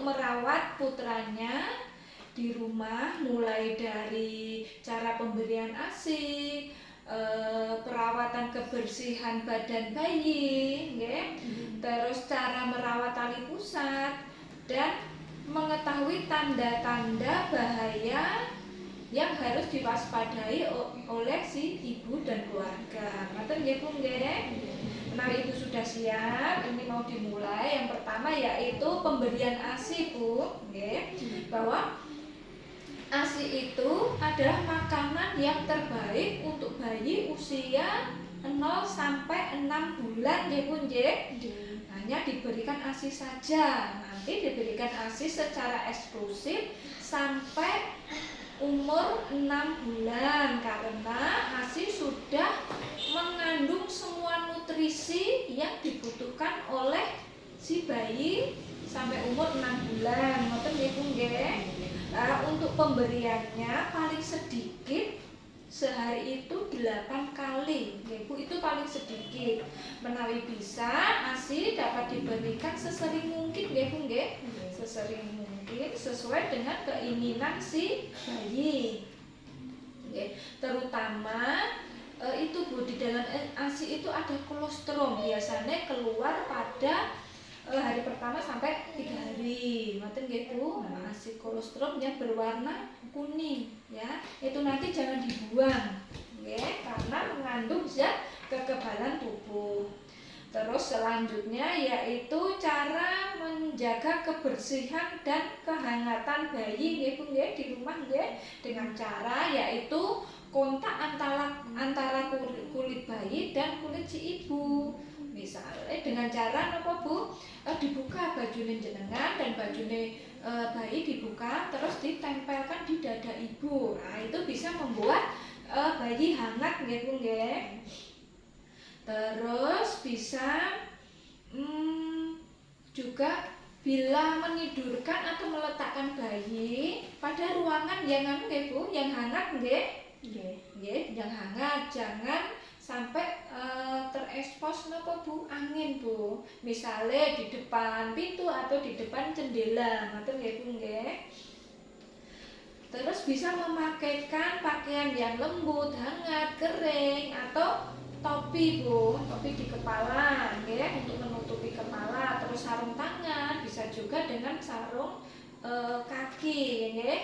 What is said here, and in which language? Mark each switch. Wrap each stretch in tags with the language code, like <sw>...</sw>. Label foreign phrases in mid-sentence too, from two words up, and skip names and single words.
<id>merawat putranya di rumah, mulai dari cara pemberian ASI, perawatan kebersihan badan bayi, terus cara merawat tali pusat, dan mengetahui tanda-tanda bahaya yang harus diwaspadai oleh si ibu dan keluarga.</id> <jv>Ngoten nggih Bu nggih.</jv> <id>Nah, Ibu sudah siap, ini mau dimulai. Yang pertama yaitu pemberian ASI Bu, nggih. Bahwa ASI itu adalah makanan yang terbaik untuk bayi usia 0 sampai 6 bulan</id> <jv>nggih Bu nggih.</jv> <id>Hanya diberikan ASI saja. Nanti diberikan ASI secara eksklusif sampai umur 6 bulan karena ASI sudah mengandung semua nutrisi yang dibutuhkan oleh si bayi sampai umur 6 bulan.</id> <jv>Ngoten nggih Bu nggih.</jv> <id>Untuk pemberiannya paling sedikit sehari itu 8 kali. Bu, itu paling sedikit. Menawi bisa ASI dapat diberikan sesering mungkin</id> <jv>nggih Bu nggih.</jv> <id>Sesering mungkin sesuai dengan keinginan si bayi. Terutama itu Bu, di dalam ASI itu ada kolostrum, biasanya keluar pada hari pertama sampai 3 hari.</id> <jv>Ngoten nggih Bu.</jv> <id>ASI kolostrum yang berwarna kuning ya. Itu nanti jangan dibuang nggih, karena mengandung zat kekebalan tubuh. Terus selanjutnya yaitu cara menjaga kebersihan dan kehangatan bayi</id> <jv>nggih Bu nggih</jv> <id>di rumah nggih, dengan cara yaitu kontak antara kulit bayi dan kulit si ibu. Misalnya dengan cara apa Bu? Dibuka</id> <jv>bajune jenengan</jv> <id>dan bajune bayi dibuka terus ditempelkan di dada ibu. Nah, itu bisa membuat bayi hangat</id> <jv>nggih Bu nggih.</jv> <id>Terus bisa juga bila menidurkan atau meletakkan bayi pada ruangan yang nggih Bu, yang hangat nggih. Nggih, yang hangat, jangan sampai terekspos napa Bu, angin Bu. Misale di depan pintu atau di depan jendela,</id> <jv>ngoten nggih Bu nggih.</jv> <id>Terus bisa memakaikan pakaian yang lembut, hangat, kering atau topi Bu, topi di kepala nggih, untuk menutupi kepala. Terus sarung tangan, bisa juga dengan sarung kaki nggih.</id>